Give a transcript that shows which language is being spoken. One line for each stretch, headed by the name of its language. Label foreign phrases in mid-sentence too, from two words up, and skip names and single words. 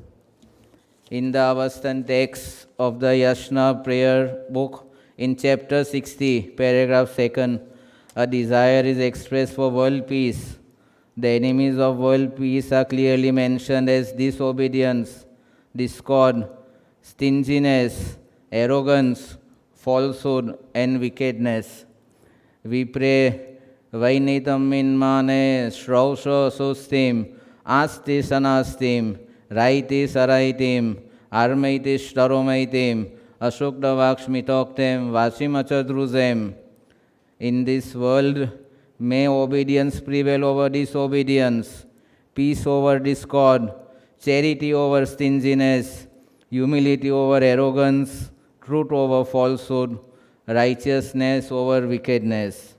English: In the Avastan text of the Yashna prayer book, in chapter 60, paragraph 2, a desire is expressed for world peace. The enemies of world peace are clearly mentioned as disobedience, discord, stinginess, arrogance, falsehood, and wickedness. We pray,
Avestan: Vainitam minmane shrausha sustim, asti sanastim, raiti saraitim, armaiti shtaromaitim, Ashokdavakshmitoktem Vashimachadruzem.
English: In this world, may obedience prevail over disobedience, peace over discord, charity over stinginess, humility over arrogance, truth over falsehood, righteousness over wickedness.